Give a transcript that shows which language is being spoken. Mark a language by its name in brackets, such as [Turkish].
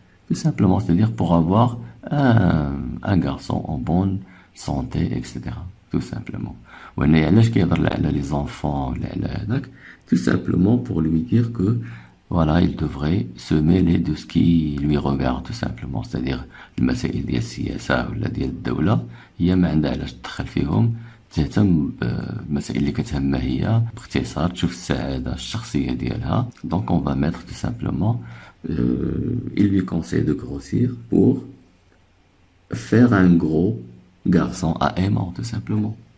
[French] Tout simplement, c'est-à-dire pour avoir un garçon en bonne santé, etc. Tout simplement. Les enfants, tout simplement pour lui dire que voilà, il devrait se mêler de ce qui lui regarde, tout simplement. C'est-à-dire, [Arabic] المسائل ديال السياسة ولا ديال الدولة هي ما عندها علاش تدخل فيهم، تهتم بالمسائل اللي كتهمها هي باختصار تشوف السعادة الشخصية ديالها. [French] Donc on va mettre tout simplement il lui conseille de grossir pour faire un gros garçon à aimant, tout simplement.